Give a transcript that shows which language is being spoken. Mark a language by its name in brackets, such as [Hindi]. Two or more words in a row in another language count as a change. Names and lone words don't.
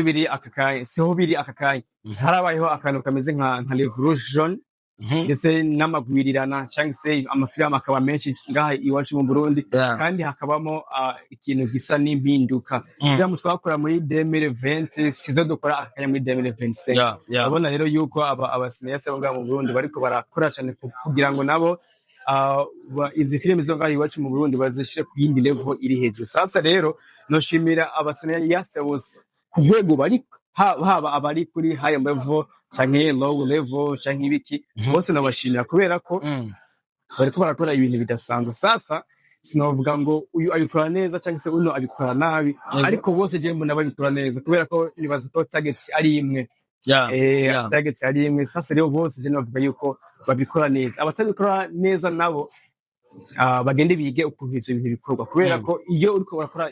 [Rundi] biri akakaye siho biri akakaye harabayeho akantu kameze nka revolution ndetse n'amagwirirana cyangwa se amafilime akaba menshi ngaha iwacu mu Burundi kandi hakabamo ikintu gisa n'impinduka bya twakora muri 2020 sizo dukora akanya muri 2025 abona rero yuko abasineyase bo ngaha mu Burundi bariko barakora cyane kugira ngo nabo izi filime zo ngaha iwacu mu Burundi bazishire ku yindi level iri hejuru. Sasa rero noshimira abasineyase bose ku rwego bari haba abari kuri [English] high level [Rundi] canke [English] low level [Rundi] canke ibiki bose nabashimira kubera ko bariko barakora ibintu bidasanzwe. Sasa sinovuga ngo uyu abikora neza canke se uno abikora nabi ariko bose je mbona babikora neza kubera ko nibaza ko target ari imwe target ari imwe. Sasa rero bose je navuga yuko babikora neza, abatabikora neza nabo bagende bige ukuntu ivyo bintu bikorwa kubera ko iyo uriko urakora